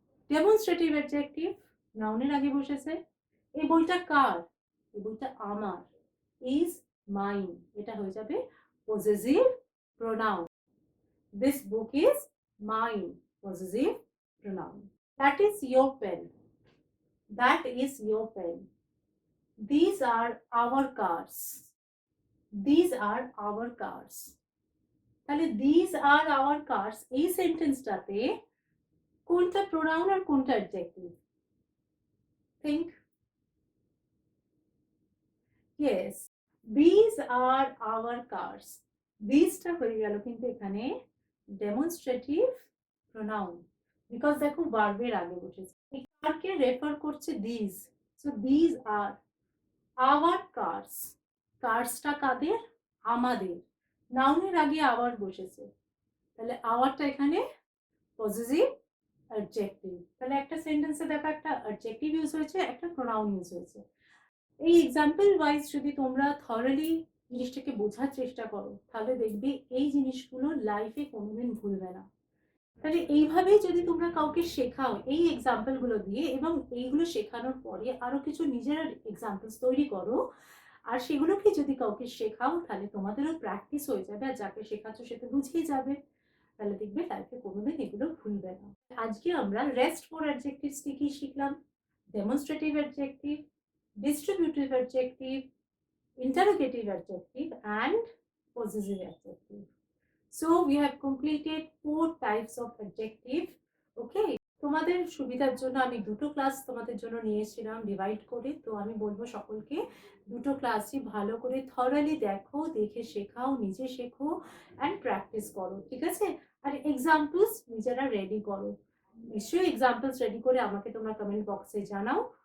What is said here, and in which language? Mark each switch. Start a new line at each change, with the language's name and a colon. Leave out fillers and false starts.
Bangla: Demonstrative adjective, নাউনের আগে বসেছে। এই বইটা কার? এই বইটা আমার, ইজ মাইন, এটা হয়ে যাবে possessive pronoun.
English: This book is mine, possessive pronoun. That is your pen, that is your pen. These are our cars, these are our cars.
Bangla: তাহলে
English: these are our cars
Bangla: এই সেন্টেন্সটাতে কোনটা প্রোনাউন আর কোনটা adjective? Think. Yes,
English: these are our cars,
Bangla: these-টা হয়ে গেল কিন্তু এখানে demonstrative pronoun, because দেখো ভার্বের আগে বসেছে। এই কারকে রেফার করছে
English: these, so these are our cars.
Bangla: কার্সটা কাদের? আমাদের। নাউনের আগে আওয়ার বসেছে, তাহলে আওয়ারটা এখানে পজেসিভ অ্যাডজেক্টিভ। তাহলে একটা সেন্টেন্সে দেখো একটা অ্যাডজেক্টিভ ইউজ হয়েছে, একটা প্রোনাউন ইউজ হয়েছে। এই এক্সাম্পল ওয়াইজ যদি তোমরা থরলি জিনিসটাকে বোঝার চেষ্টা করো তাহলে দেখবে এই জিনিসগুলো লাইফে কোনোদিন ভুলবে না। তাহলে এইভাবেই যদি তোমরা কাউকে শেখাও এই এক্সাম্পলগুলো দিয়ে, এবং এইগুলো শেখানোর পরে আরো কিছু নিজেরা এক্সাম্পলস তৈরি করো, আর সেগুলোকে যদি কাউকে শেখাও তাহলে তোমাদেরও প্র্যাকটিস হয়ে যাবে, আর যাকে শেখাচ্ছ সে তো বুঝেই যাবে। তাহলে দেখবে লাইফে কোনোদিন এগুলো ভুলবে না। আজকে আমরা রেস্ট ফর অ্যাডজেক্টিভস কি শিখলাম?
English: Demonstrative adjective, distributive adjective, interrogative adjective and possessive adjective. So we have completed 4 types of adjective.
Bangla: Okay, তোমাদের সুবিধার জন্য আমি দুটো ক্লাস তোমাদের জন্য নিয়েছিলাম ডিভাইড করে। তো আমি বলবো সকলকে দুটো ক্লাসই ভালো করে থরলি দেখো, দেখে শেখাও, নিজে শেখো অ্যান্ড প্র্যাকটিস করো, ঠিক আছে? আর এক্সাম্পলস নিজেরা রেডি করো। নিশ্চয়ই এক্সাম্পলস রেডি করে আমাকে তোমরা কমেন্ট বক্সে জানাও।